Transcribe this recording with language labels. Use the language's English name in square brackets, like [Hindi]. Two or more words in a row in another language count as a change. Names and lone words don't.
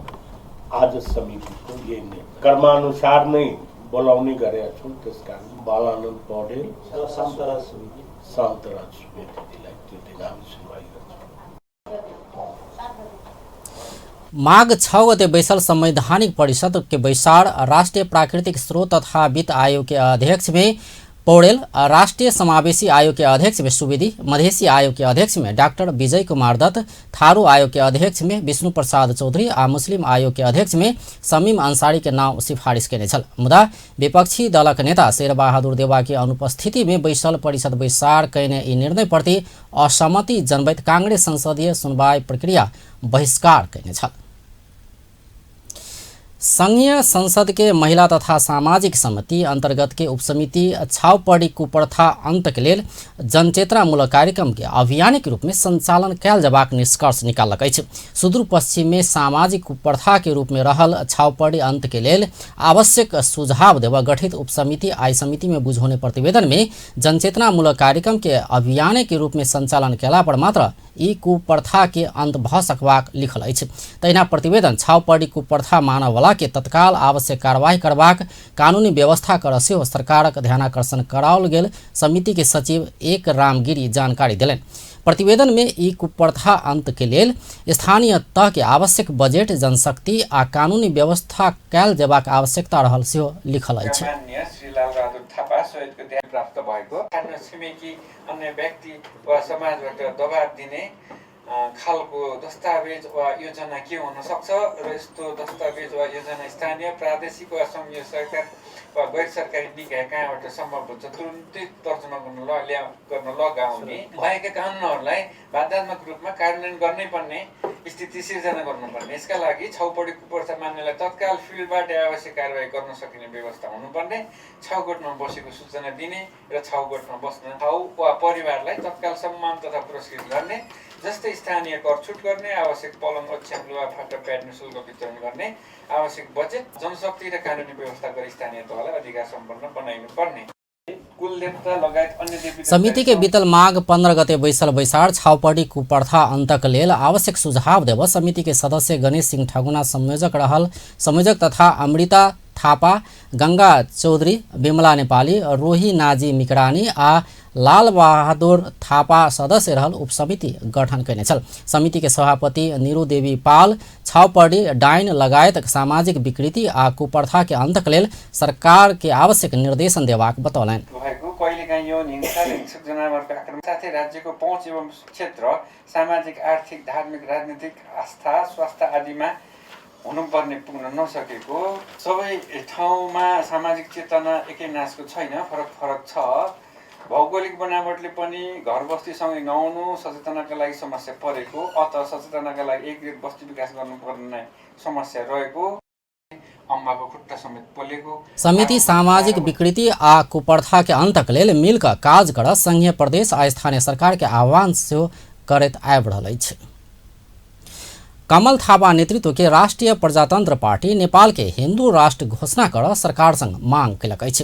[Nepali] आज समितिको यही कर्मानुसार नै बोलाउने गरेका छौँ। त्यसकारण बालानन्द पौडेल शान्तराज सुवेदीलाई त्यो दिन हामी सुनवाई गर्छौँ। [Maithili] माघ 6 गते बैसल संवैधानिक परिषद के बैसार राष्ट्रीय प्राकृतिक स्रोत तथा वित्त आयोग के अध्यक्ष में पौडेल, राष्ट्रीय समावेशी आयोग के अध्यक्ष में सुवेदी, मधेसी आयोग के अध्यक्ष में डॉक्टर विजय कुमार दत्त, थारू आयोग के अध्यक्ष में विष्णु प्रसाद चौधरी आ मुस्लिम आयोग के अध्यक्ष में शमीम अंसारी के नाम सिफारिश केने छल। मुदा विपक्षी दलक नेता शेरबहादुर देवा की अनुपस्थिति में बैसल परिषद बैसार कयने ई निर्णय प्रति असहमति जनबैत कांग्रेस संसदीय सुनवाई प्रक्रिया बहिष्कार कयने छल। संघीय संसद के महिला तथा सामाजिक समिति अंतर्गत के उपसमिति छाउपड़ी कुप्रथा अंत के लेल जनचेतनामूलक कार्यक्रम के अभियानिक रूप में संचालन कयल जबाक निष्कर्ष निकालक अछि। सुदूर पश्चिम में सामाजिक कुप्रथा के रूप में रहल छाउपड़ी अंत के लेल आवश्यक सुझाव देवा गठित उपसमिति आय समिति में बुझौने प्रतिवेदन में जनचेतनामूलक कार्यक्रम के अभियानिक रूप में संचालन कयला पर मात्र ई कुप्रथा के अंत भ सकबाक लिखल अछि। तहिना प्रतिवेदन छाउपड़ी कुप्रथा मानवला के तत्काल आवश्यक कार्यवाही करबाक कानूनी व्यवस्था कर सेहो सरकारक ध्यानाकर्षण कराओल गेल समिति के सचिव एक रामगिरी जानकारी देलनि। प्रतिवेदन में ई कुप्रथा अंत के लेल स्थानीय तह के आवश्यक बजेट, जनशक्ति आ कानूनी व्यवस्था कयल जेबाक आवश्यकता रहल सेहो लिखल अछि। [Nepali] प्राप्त भएको छिमेकी अन्य व्यक्ति वा समाजबाट दबाब दिने खालको दस्तावेज वा योजना के हुन सक्छ र यस्तो दस्तावेज वा योजना स्थानीय, प्रादेशिक वा संघीय सरकार वा गैर सरकारी निकाय कहाँबाट सम्भव हुन्छ तुरुन्तै तर्जुमा गर्न लगाउने भएका कानुनहरूलाई बाध्यात्मक रूपमा कार्यान्वयन गर्नै पर्ने स्थिति सिर्जना गर्नुपर्ने। यसका लागि छाउपडी कुप्रथा मान्नेलाई तत्काल फिल्डबाट आवश्यक कारबाही गर्न सकिने व्यवस्था हुनुपर्ने, छाउगोठमा बसेको सूचना दिने र छाउगोठमा बस्न ठाउँ वा परिवारलाई तत्काल सम्मान तथा पुरस्कृत गर्ने, जस्तै स्थानीय कर छुट गर्ने, आवश्यक पलङ, ओछ्यान, लुगाफाटा, प्याड निःशुल्क वितरण गर्ने, आवश्यक बजेट, जनशक्ति र कानुनी व्यवस्था गरी स्थानीय तहलाई अधिकार सम्पन्न बनाइनु पर्ने। [Maithili] समिति के बीतल माघ 15 गते बैसल बैसार छाउपड़ी कुप्रथा अंतक लेल आवश्यक सुझाव देव समिति के सदस्य गणेश सिंह ठगुना संयोजक तथा अमृता थापा, गंगा चौधरी, विमला नेपाली, रोही नाजी मिकरानी आ लाल बहादुर थापा सदस्य रहल उपसमिति गठन कयने छल। समिति के सभापति नीरू देवी पाल छाउपड़ी, डाइन लगायत सामाजिक विकृति आ कुप्रथा के अंतक लेल सरकार के आवश्यक निर्देशन देबाक बतौलनि। [Nepali] कहिलेकाहीँ यो हिंसा र हिंसक जनावरको आक्रमण साथै राज्यको पहुँच एवं क्षेत्र, सामाजिक, आर्थिक, धार्मिक, राजनीतिक, आस्था, स्वास्थ्य आदिमा हुनुपर्ने पुग्न नसकेको, सबै ठाउँमा सामाजिक चेतना एकै नासको छैन, फरक छ। भौगोलिक बनावटले पनि घर बस्तीसँगै नआउनु सचेतनाका लागि समस्या परेको, अत सचेतनाका लागि एक बस्ती विकास गर्नुपर्ने समस्या रहेको, अम्बाको खुट्टा समेत पोलेको। [Maithili] समिति सामाजिक विकृति आ कुप्रथा के अंतक लेल मिलकर काज कर संघीय, प्रदेश आ स्थानीय सरकार के आह्वान सेहो करैत आबि रहल अछि। कमल थापा नेतृत्व के राष्ट्रीय प्रजातंत्र पार्टी नेपाल के हिंदू राष्ट्र घोषणा कर सरकार संग मांग कलक अछि।